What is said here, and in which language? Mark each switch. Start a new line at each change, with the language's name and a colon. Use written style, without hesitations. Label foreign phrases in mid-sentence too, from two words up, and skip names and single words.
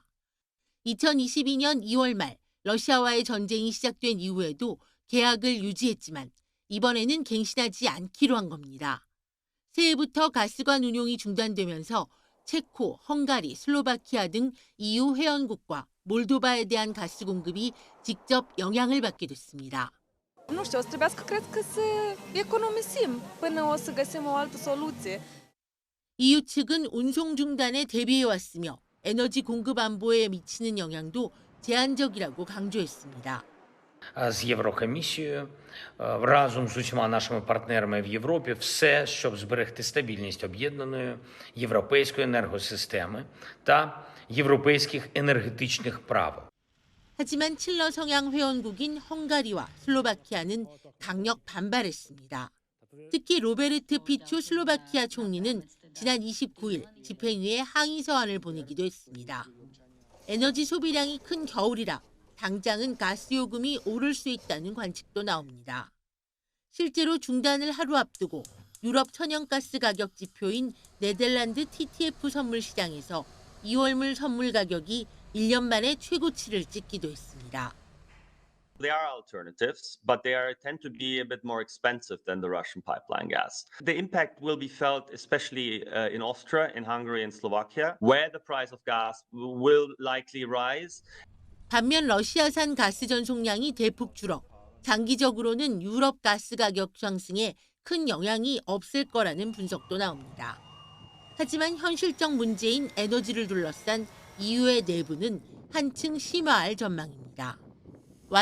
Korean: 2022년 2월 말 러시아와의 전쟁이 시작된 이후에도 계약을 유지했지만 이번에는 갱신하지 않기로 한 겁니다. 새해부터 가스관 운용이 중단되면서 체코, 헝가리, 슬로바키아 등 EU 회원국과 몰도바에 대한 가스 공급이 직접 영향을 받게 됐습니다.
Romanian: Nu știu, o să trebuiască, cred că să economisim până o să găsim o altă soluție.
Korean: EU 측은 운송 중단에 대비해왔으며 에너지 공급 안보에 미치는 영향도 제한적이라고 강조했습니다.
Ukrainian: З Єврокомісією разом з усіма нашими партнерами в Європі все, щоб зберегти стабільність об'єднаної європейської енергосистеми та європейських енергетичних правил.
Korean: 하지만 칠러 성향 회원국인 헝가리와 슬로바키아는 강력 반발했습니다. 특히 로베르트 피초 슬로바키아 총리는 지난 29일 집행위에 항의 서한을 보내기도 했습니다. 에너지 소비량이 큰 겨울이라 당장은 가스 요금이 오를 수 있다는 관측도 나옵니다. 실제로 중단을 하루 앞두고 유럽 천연가스 가격 지표인 네덜란드 TTF 선물 시장에서 2월물 선물 가격이 1년 만에 최고치를 찍기도 했습니다.
English: There are alternatives, but tend to be a bit more expensive than the Russian pipeline gas. The impact will be felt especially in Austria, in Hungary and Slovakia, where the price of gas will likely rise.
Korean: 반면 러시아산 가스 전송량이 대폭 줄어 장기적으로는 유럽 가스 가격 상승에 큰 영향이 없을 거라는 분석도 나옵니다. 하지만 현실적 문제인 에너지를 둘러싼 EU의 내부는 한층 심화할 전망입니다.